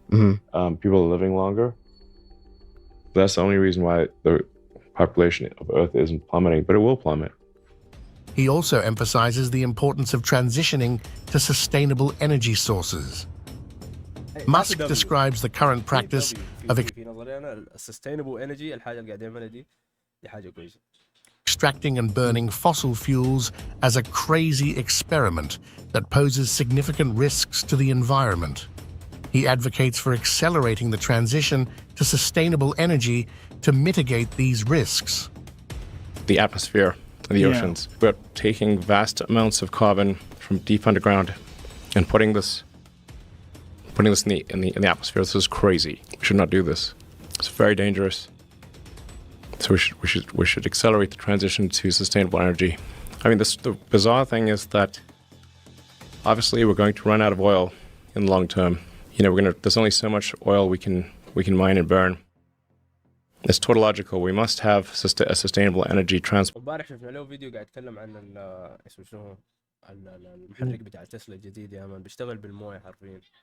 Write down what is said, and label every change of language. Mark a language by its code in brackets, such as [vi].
[en] People are living longer. That's the only reason why the population of Earth isn't plummeting, but it will plummet. He also emphasizes the importance of transitioning to sustainable energy sources. Musk describes the current practice of [ar] في نظري انا sustainable energy الحاجة اللي قاعد يعملها دي حاجة كويسة. [en] extracting and burning fossil fuels as a crazy experiment that poses significant risks to the environment. He advocates for accelerating the transition to sustainable energy to mitigate these risks. The atmosphere and the oceans. We're taking vast amounts of carbon from deep underground and putting this in the atmosphere. This is crazy. We should not do this. It's very dangerous. So we should accelerate the transition to sustainable energy. I mean, the bizarre thing is that obviously we're going to run out of oil in the long term. You know, there's only so much oil we can mine and burn. It's tautological. We must have a sustainable energy transport. [ar] امبارح شفنا له فيديو قاعد يتكلم عن اسمه شنو المحرك بتاع تسلا الجديد يا مان بيشتغل بالمويه حرفيا.